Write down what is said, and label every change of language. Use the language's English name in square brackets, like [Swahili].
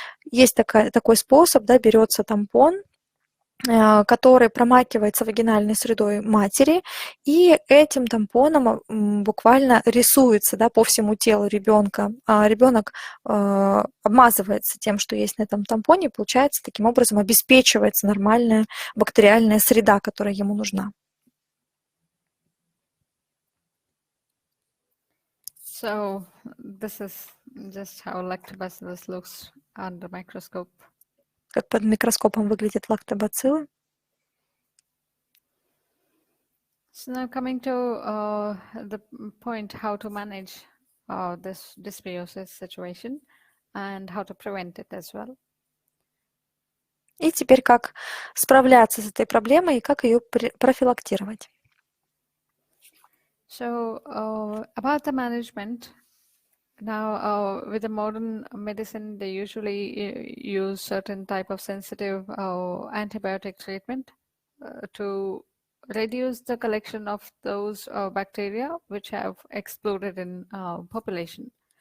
[Russian] Есть такой способ, да, берется тампон, который промакивается вагинальной средой матери, и этим тампоном буквально рисуется, да, по всему телу ребенка. Ребенок обмазывается тем, что есть на этом тампоне, и получается, таким образом обеспечивается нормальная бактериальная среда, которая ему нужна. [English] So this is just how lactobacillus looks under microscope. [Russian] Как под микроскопом выглядят лактобациллы. [English] So now coming to the point how to manage this dysbiosis situation and how to prevent it as well. [Russian] И теперь как справляться с этой проблемой и как ее профилактировать. [English] So about the management, now with the modern medicine, they usually use certain type of sensitive antibiotic treatment to reduce the collection of those bacteria which have exploded in population.